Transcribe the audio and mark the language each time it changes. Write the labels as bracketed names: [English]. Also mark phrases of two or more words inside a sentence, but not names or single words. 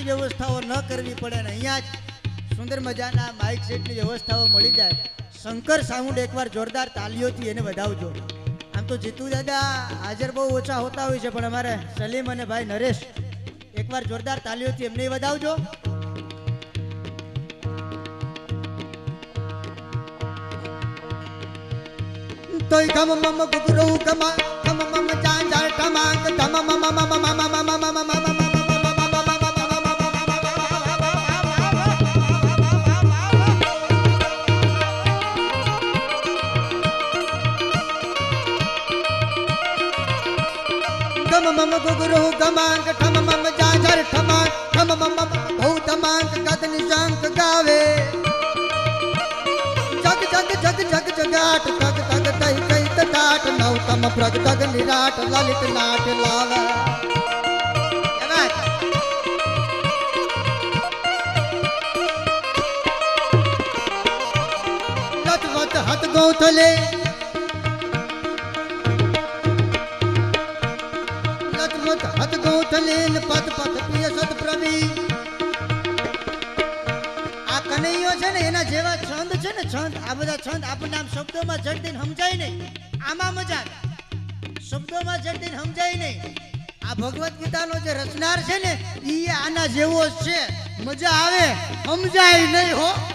[Gujarati] વ્યવસ્થાઓ ન કરવી પડે ને અહીંયા જ સુંદર મજાના માઇક સેટની વ્યવસ્થાઓ મળી જાય શંકર સાઉન્ડ એકવાર જોરદાર તાલીઓથી એને વધાવજો આમ તો જીતુ દાદા હાજર બહુ ઓછા હોતા હોય છે પણ અમારે સલીમ અને ભાઈ નરેશ એકવાર જોરદાર તાલીઓથી એમને વધાવજો તોય ગમ મમ ગુગરો ગમ ગમ મમ ચાંજાર ટમાંક ધમ મમ મમ મમ મમ મમ मम गुगुरु गमांक ठम मम जाजर ठमांक ठम मम भौ धमांक गद निशांक गावे जग जग जग जग जगाट तग तग तई कई तटाट नौतम प्रग तग निराट ललित नाट लावे लत वत हत गौथले हत गौथलेन पद पद प्रिय सत प्रवी કવિઓ છે ને એના જેવા છંદ છે ને છંદ, આ બધા છંદ આપણને આમ શબ્દોમાં જડતીને સમજાય નહીં. આમાં મજા શબ્દોમાં જડતીને સમજાય નહીં. આ ભગવદ્ ગીતાનો જે રચનાર છે ને એ આના જેવો જ છે. મજા આવે, સમજાય નહીં હો.